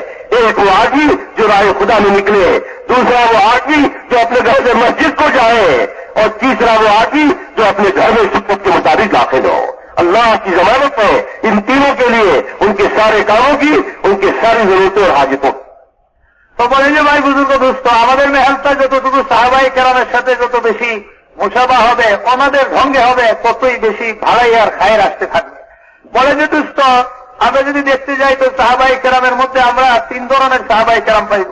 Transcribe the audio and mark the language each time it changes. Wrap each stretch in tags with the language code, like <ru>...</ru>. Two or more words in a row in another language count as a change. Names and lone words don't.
<ur>ایک وہ آدمی جو راہ خدا میں نکلے, دوسرا وہ آدمی جو اپنے گھر سے مسجد کو جائے, اور تیسرا وہ آدمی جو اپنے گھر میں سنت کے مطابق داخل ہو. اللہ کی ضمانت ہے ان تینوں کے لیے, ان کے سارے کاموں کی, ان کے ساری ضرورتوں اور حاجتوں.</ur> <bn>তো বলেন যে ভাই বুজুর্গ দোস্ত, আমাদের মেহনতটা যতটুকু সাহাবায়ে কেরামের সাথে যত বেশি মুশাবা হবে, ওনাদের ঢঙ্গে হবে, ততই বেশি ভাড়াই আর খায়ের আসতে থাকবে. বলে যে দোস্ত, আমরা যদি দেখতে যাই তো সাহাবায়ে কেরামের মধ্যে আমরা 3 ধরনের সাহাবায়ে কেরাম পাইব.</bn>